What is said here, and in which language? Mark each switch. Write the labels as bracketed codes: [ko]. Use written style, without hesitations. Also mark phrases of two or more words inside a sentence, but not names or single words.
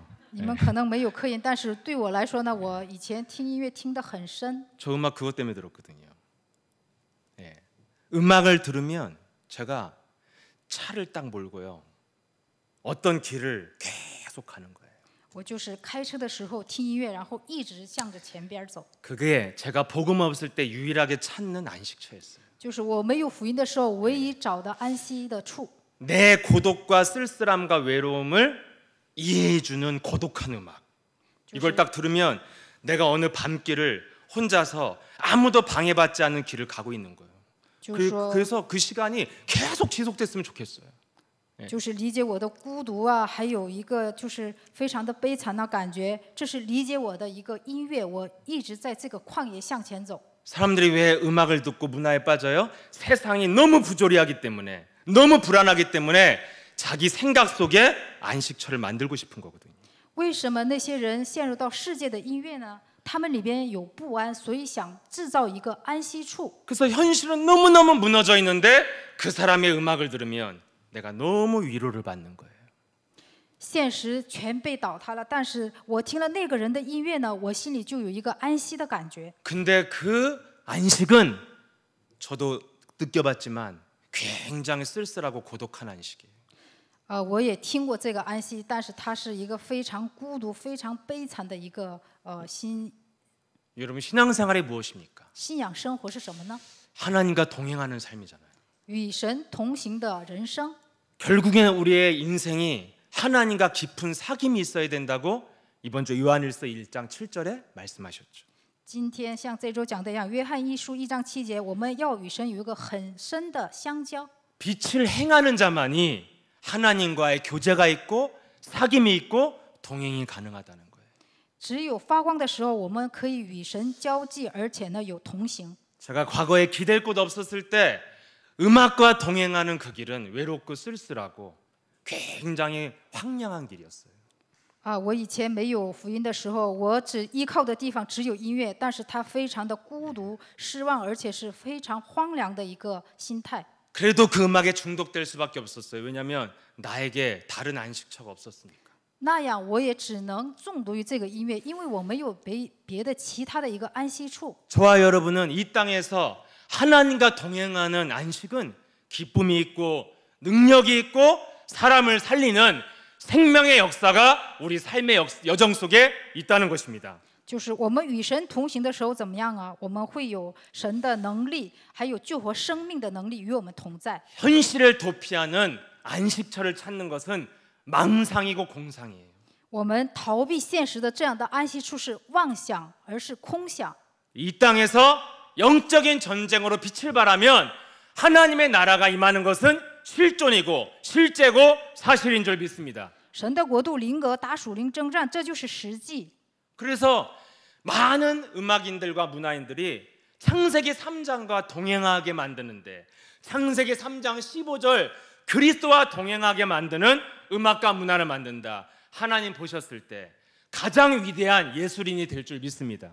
[zh] 你们可能没有刻印，但是对我来说呢，我以前听音乐听得很深。 [ko] 저 음악 그것 때문에 들었거든요. 예. 음악을 들으면 제가 차를 딱 몰고요. 어떤 길을 계속 가는 거예요. [zh] 我就是开车的时候听音乐，然后一直向着前边走。 [ko] 그게 제가 복음 없을 때 유일하게 찾는 안식처였어요. [zh] 就是我没有福音的时候，唯一找的安息的处。 [ko] 내 고독과 쓸쓸함과 외로움을 이해해주는 고독한 음악. 이걸 딱 들으면 내가 어느 밤길을 혼자서 아무도 방해받지 않는 길을 가고 있는 거예요. 그래서 그 시간이 계속 지속됐으면 좋겠어요. [zh] 就是理解我的孤独啊，还有一个就是非常的悲惨的感觉，这是理解我的一个音乐，我一直在这个旷野向前走。 [ko] 사람들이 왜 음악을 듣고 문화에 빠져요? 세상이 너무 부조리하기 때문에, 너무 불안하기 때문에 자기 생각 속에 안식처를 만들고 싶은 거거든요. [zh] 为什么那些人陷入到世界的音乐呢？他们里边有不安，所以想制造一个安息处。 [ko] 그래서 현실은 너무너무 무너져 있는데 그 사람의 음악을 들으면 내가 너무 위로를 받는 거예요. [zh] 现实全被倒塌了，但是我听了那个人的音乐呢，我心里就有一个安息的感觉。 [ko] 근데 그 안식은 저도 느껴봤지만 굉장히 쓸쓸하고 고독한 안식이에요. [zh] 我也听过这个安息，但是它是一个非常孤独、非常悲惨的一个 [ko] 여러분 신앙생활이 무엇입니까? [zh] 信仰生活是什么呢？ [ko] 하나님과 동행하는 삶이잖아요. [zh] 与神同行的人生。 [ko] 결국에는 우리의 인생이 하나님과 깊은 사귐이 있어야 된다고 이번 주 요한일서 1장 7절에 말씀하셨죠. [zh] 今天像这周讲的一样，约翰一书1章7节，我们要与神有一个很深的相交。 [ko] 빛을 행하는 자만이 하나님과의 교제가 있고 사귐이 있고 동행이 가능하다는 거예요. [zh] 只有发光的时候，我们可以与神交际，而且呢有同行。 [ko] 제가 과거에 기댈 곳 없었을 때 음악과 동행하는 그 길은 외롭고 쓸쓸하고 굉장히 황량한 길이었어요. [zh] 我以前没有福音的时候，我只依靠的地方只有音乐，但是它非常的孤独、失望，而且是非常荒凉的一个心态。 [ko] 그래도 그 음악에 중독될 수밖에 없었어요. 왜냐하면 나에게 다른 안식처가 없었으니까. [zh] 那样我也只能中毒于这个音乐，因为我没有别的其他的一个安息处。 [ko] 저와 여러분은 이 땅에서 하나님과 동행하는 안식은 기쁨이 있고 능력이 있고 사람을 살리는 생명의 역사가 우리 삶의 여정 속에 있다는 것입니다. [zh] 就是我们与神同行的时候怎么样啊？我们会有神的能力，还有救活生命的能力与我们同在。 [ko] 현실을 도피하는 안식처를 찾는 것은 망상이고 공상이에요. [zh] 我们逃避现实的这样的安息处是妄想，而是空想。 [ko] 이 땅에서 영적인 전쟁으로 빛을 발하면 하나님의 나라가 임하는 것은 실존이고 실제고 사실인 줄 믿습니다. [zh] 神的国度临格，打属灵征战，这就是实际。 [ko] 그래서 많은 음악인들과 문화인들이 창세기 3장과 동행하게 만드는데 창세기 3장 15절 그리스도와 동행하게 만드는 음악과 문화를 만든다. 하나님 보셨을 때 가장 위대한 예술인이 될 줄 믿습니다.